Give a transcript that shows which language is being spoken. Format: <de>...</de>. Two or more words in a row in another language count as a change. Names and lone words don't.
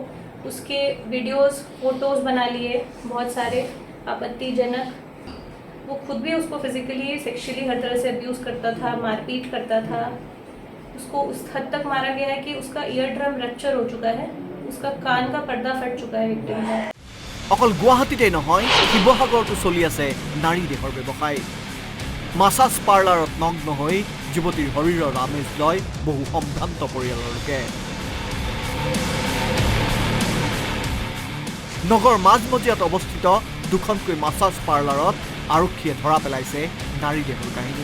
<hi>उसके वीडियोस, फोटोज़ बना लिए बहुत सारे आपत्तिजनक। वो खुद भी उसको</hi> <en>physically, sexually</en> <hi>हर तरह से अब्यूज़ करता था, मारपीट करता था। उसको उस हद तक मारा गया है कि उसका</hi> <en>ear drum rupture</en> <hi>हो चुका है, उसका कान का पर्दा फट चुका है विक्टिम का।</hi> <as>অকল গুৱাহাটীতে নহয়, শিৱসাগৰতো চলি আছে নাৰী দেহৰ ব্যৱসায়।</as> <en>massage parlour</en> <as>নগ্ন হৈ যুৱতীৰ শৰীৰৰ আমেজ লয় বহু সম্ভ্ৰান্ত পৰিয়ালৰ লোকে। নগৰ মাজমজিয়াত অৱস্থিত দুখনকৈ</as> <en>massage parlour</en> <as>আৰক্ষীয়ে ধৰা পেলাইছে নাৰী দেহৰ কাহিনী।</as>